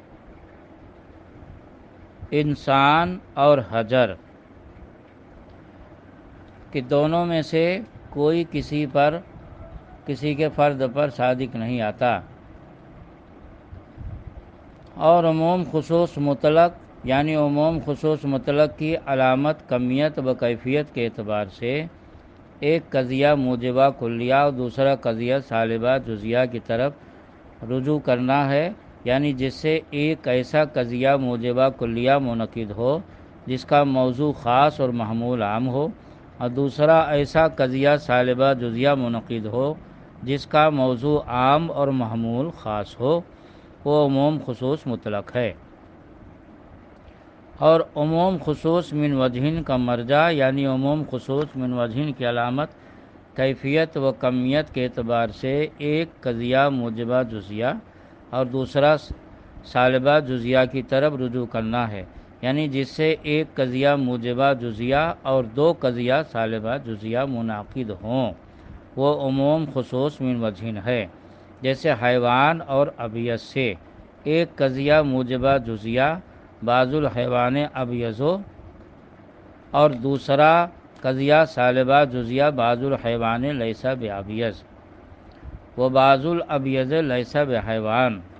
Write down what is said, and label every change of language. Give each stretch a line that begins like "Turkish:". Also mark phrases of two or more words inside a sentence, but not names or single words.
Urdu: انسان اور حجر کہ دونوں میں سے کوئی کسی کے فرد پر صادق نہیں آتا، اور عموم خصوص مطلق یعنی عموم خصوص مطلق کی علامت کمیت و کیفیت کے اعتبار سے ایک قضیہ موجبہ کلیہ اور دوسرا قضیہ سالبہ جزیہ کی طرف رجوع کرنا ہے، یعنی جس سے ایک ایسا قضیہ موجبہ کلیہ منعقد ہو جس کا موضوع خاص اور محمول عام ہو، اور دوسرا ایسا قضیہ سالبہ جزیہ منعقد ہو جس کا موضوع عام اور محمول خاص ہو وہ عموم خصوص مطلق ہے، اور عموم خصوص من وجہن کا مرجع یعنی عموم خصوص من وجہن کی علامت کیفیت و کمیت کے اعتبار سے ایک قضیہ موجبہ جزیہ اور دوسرا سالبہ جزیہ کی طرف رجوع کرنا ہے، یعنی جس سے ایک قضیہ موجبہ جزیہ اور دو قضیہ سالبہ جزیہ منعقد ہوں وہ عموم خصوص من وجہن ہے۔ جیسے حیوان اور ابیض سے ایک قضیہ موجبہ جزیہ
Arabic: بعض الحیوان ابیضو
Urdu: اور دوسرا قضیہ سالبہ جزیہ
Arabic: بعض الحیوان لیس بابیض و بعض الابیض لیس بحیوان۔